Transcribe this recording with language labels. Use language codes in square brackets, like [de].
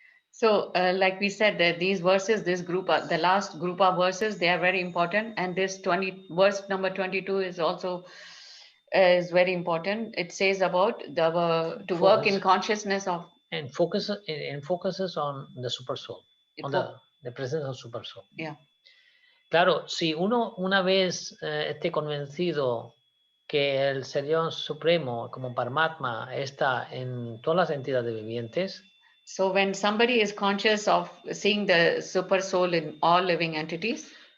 [en] So, like we said, that these verses, this group, the last group of verses, they are very important. And this verse number 22 is also is very important. It says about to work in consciousness of. And focuses on the super soul, on the presence of super soul. Yeah. [es] Claro, si uno una vez esté convencido que el Señor Supremo como Paramatma está en todas las entidades vivientes. [en] So when somebody is conscious of seeing the super soul in all living entities,